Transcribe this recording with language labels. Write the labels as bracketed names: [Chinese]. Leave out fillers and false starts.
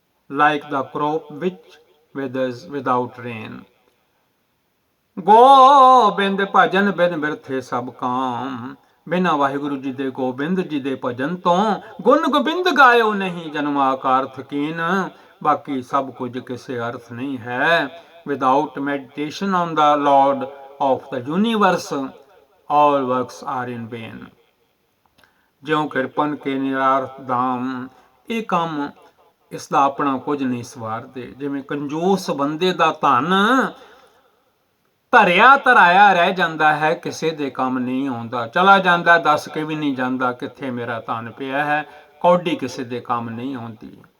[English] Like the crop which withers without rain। [Punjabi] Gobind ਭਜਨ ਬਿਨ ਬਿਰਥੇ ਸਭ ਕਾਮ, ਬਿਨਾ ਵਾਹਿਗੁਰੂ ਜੀ ਦੇ ਗੋਬਿੰਦ ਜੀ ਦੇ ਭਜਨ ਤੋਂ ਗੁਣ ਗੋਬਿੰਦ ਗਾਇਓ ਨਹੀਂ ਜਨਮਾ ਕਾਰਥ ਕੀਨ। ਬਾਕੀ ਸਭ ਕੁਝ ਕਿਸੇ ਅਰਥ ਨਹੀਂ ਹੈ। [English] Without meditation on the Lord of the universe, all works are in vain। [Punjabi] ਜਿਉਂ ਕਿਰਪਨ ਕੇ ਨਿਰਾਰਥ ਦਾਮ, ਇਹ ਕੰਮ ਇਸ ਦਾ ਆਪਣਾ ਕੁਝ ਨਹੀਂ ਸਵਾਰਦੇ। ਜਿਵੇਂ ਕੰਜੂਸ ਬੰਦੇ ਦਾ ਧਨ ਧਰਿਆ ਧਰਾਇਆ ਰਹਿ ਜਾਂਦਾ ਹੈ, ਕਿਸੇ ਦੇ ਕੰਮ ਨਹੀਂ ਆਉਂਦਾ, ਚਲਾ ਜਾਂਦਾ ਦੱਸ ਕੇ ਵੀ ਨਹੀਂ ਜਾਂਦਾ ਕਿੱਥੇ ਮੇਰਾ ਧਨ ਪਿਆ ਹੈ, ਕੌਡੀ ਕਿਸੇ ਦੇ ਕੰਮ ਨਹੀਂ ਆਉਂਦੀ।